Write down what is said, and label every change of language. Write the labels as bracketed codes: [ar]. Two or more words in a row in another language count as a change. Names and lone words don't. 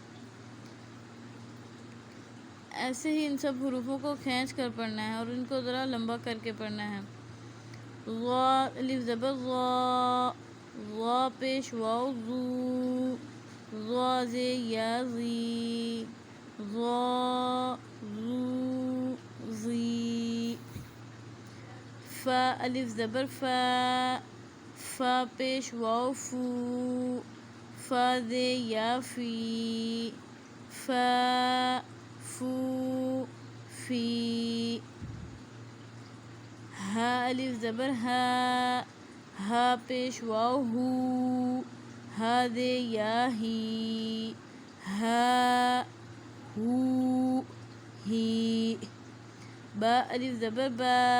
[ur] ایسے ہی ان سب حروفوں کو کھینچ کر پڑھنا ہے اور ان کو ذرا لمبا کر کے پڑھنا ہے۔ غا الف زبر غا، غا پیش واو زو، غا زیر یا زی، غا زو زی، فا الف زبر فا، فا پیش واو فو، فا زیر یا فی، فا فو فی، ہا الف زبر ہا، ہا پیش واو ہو، ہا زیر یا ہی، ہا ہو ہی، با الف زبر با،